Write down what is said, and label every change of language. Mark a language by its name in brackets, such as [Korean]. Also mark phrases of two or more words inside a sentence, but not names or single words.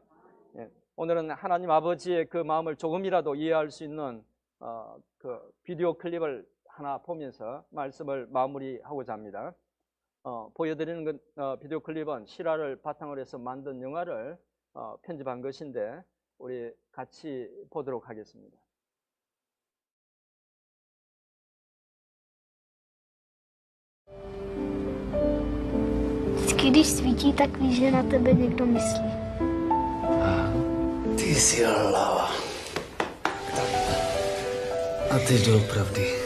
[Korean] 오늘은 하나님 아버지의 그 마음을 조금이라도 이해할 수 있는 그 비디오 클립을 하나 보면서 말씀을 마무리하고자 합니다. 보여드리는 비디오 클립은 실화를 바탕으로 해서 만든 영화를 편집한 것인데 우리 같이 보도록 하겠습니다. [Czech] Vždycky, když svítí, tak víš, že na tebe někdo myslí. Ty jsi hlava. A ty doopravdy.